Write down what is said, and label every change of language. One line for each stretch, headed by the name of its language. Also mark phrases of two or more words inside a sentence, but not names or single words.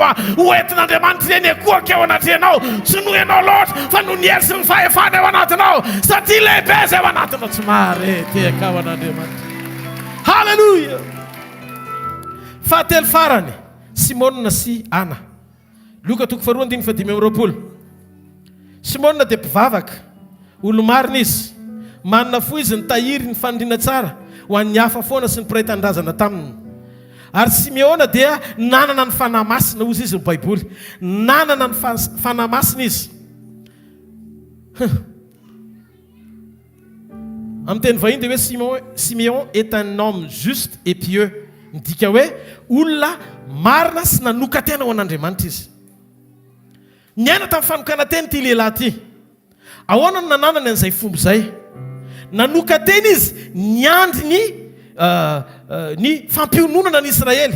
Malagasy: a hoentin'Andriamanitra ireny ekoaka eo anatrenao tsy noho ianao loatra fa no niery sy ny fahefana eo anatinao satria lehibe zay ao anatinao tsy marety akao an'Andriamanitra halleluja fahatelo farany Simona sy Ana Luka 4:5 Simona dia mpivavaka olo marina izy manana fo izy ny tahiry ny fandriana tsara ho an'ny hafa foana sy ny mpiray tandrazana taminy. Ary Simeona dia nanana ny fanahy masina ozy izy ny baiboly, nanana ny fanahy masina izy. Amin'ny teny vahiny dia hoe
French: Simeon est un homme juste et pieux,
Malagasy: midika hoe olona marina sy nanoka tena ho an'Andriamanitra izy. Niaina tamin'ny fanokana teny ity lehilahy ity. Ahoana no nananany an'izay fomba izay? Nanoka teny izy niandry ny fampiononana ny Israely.